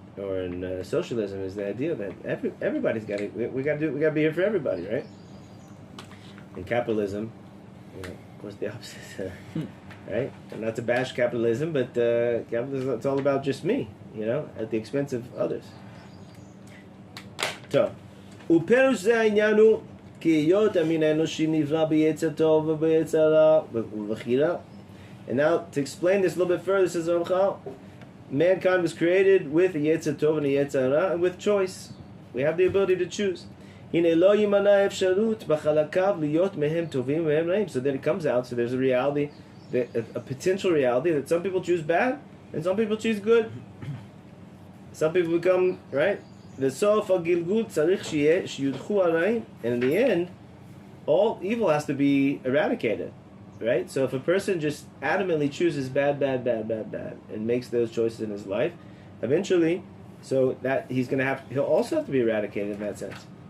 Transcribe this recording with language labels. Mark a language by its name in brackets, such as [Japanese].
[English] Or in socialism, is the idea that everybody's got to. We got to be here for everybody, right? In capitalism, Of course, the opposite, right? And not to bash capitalism, but capitalism, it's all about just me, at the expense of others. [Hebrew] טוב, ופירוש זה העניין הוא כי היות המין האנושי נברא ביצר טוב וביצר רע ובחירה. [English] And now, to explain this a little bit further, says Ramchal, mankind was created with a yetzer tov and a yetzer ra, and with choice. We have the ability to choose. [Hebrew] הנה לא יימנע אפשרות בחלקיו להיות מהם טובים ומהם רעים. [English] So then it comes out, so there's a reality, a potential reality that some people choose bad and some people choose good. Some people become, right? [Hebrew] וסוף הגלגול צריך שיהיה שיודחו הרעים. [English] And in the end, all evil has to be eradicated. Right? So if a person just adamantly chooses bad, and makes those choices in his life, eventually, so that he'll also have to be eradicated in that sense.